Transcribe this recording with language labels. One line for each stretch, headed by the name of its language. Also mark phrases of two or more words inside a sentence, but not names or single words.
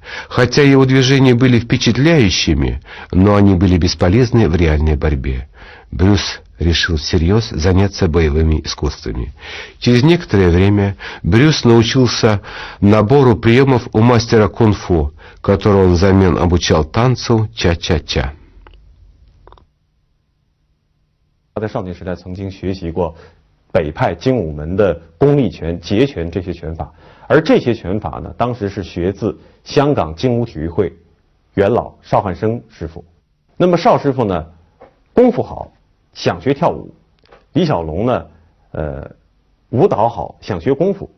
Russian: Хотя его движения были впечатляющими, но они были бесполезны в реальной борьбе. Брюс решил всерьез заняться боевыми искусствами. Через некоторое время Брюс научился набору приемов у мастера кунг-фу, которого он взамен обучал танцу ча-ча-ча.
Chinese: 他在少年时代曾经学习过北派精武门的功力拳、截拳这些拳法，而这些拳法呢，当时是学自香港精武体育会元老邵汉生师傅。那么邵师傅呢，功夫好，想学跳舞；李小龙呢，舞蹈好，想学功夫。